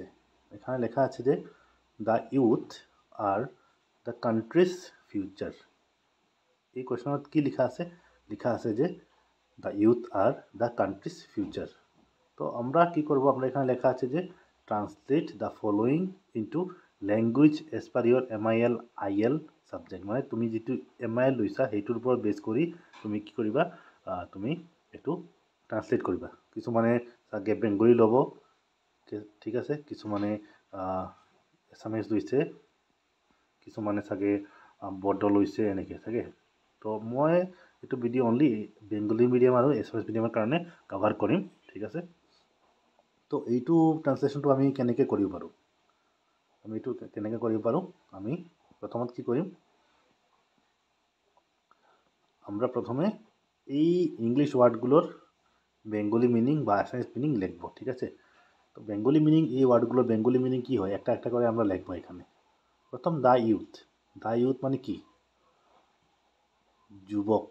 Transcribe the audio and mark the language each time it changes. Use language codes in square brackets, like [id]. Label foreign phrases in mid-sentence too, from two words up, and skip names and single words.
[bn] এখানে লেখা আছে যে [en] the youth are the country's future. [as] এই কোয়েশ্চনত কি লেখা আছে? লেখা আছে যে [en] the youth are the country's future. [bn] তো আমরা কি করব? আমরা এখানে লেখা আছে যে [en] translate the following into language as per your MIL IL subject. [as] মানে তুমি যেটো MIL লৈছা সেইটোৰ ওপৰত বেছ কৰি তুমি কি কৰিবা? তুমি এইটো ট্রান্সলেট কৰিবা। কিছুমানে চাগে বেঙ্গলি ল'ব, ঠিক আছে, কিছুমানে এছামিজ লৈছে, কিছুমানে চাগে বড়ো লৈছে, এনেকৈ চাগে। তো মই এইটো [en] video only Bengali medium [as] আৰু [en] Assamese mediumৰ [as] কাৰণে কভাৰ কৰিম, ঠিক আছে। তো এইটো ট্রান্সলেশনটো আমি কেনেকৈ কৰিব পাৰোঁ? আমি প্ৰথমত কি কৰিম? [bn] আমরা প্রথমে এই [en] English wordগুলোর Bengali meaning [bn] বা [en] Assamese meaning [bn] লিখব, ঠিক আছে। তো [en] Bengali meaning, [bn] এই [en] wordগুলোর Bengali meaning [bn] কি হয় একটা একটা করে আমরা লিখব এখানে। প্রথম [en] the youth. the youth [bn] মানে কি? যুবক।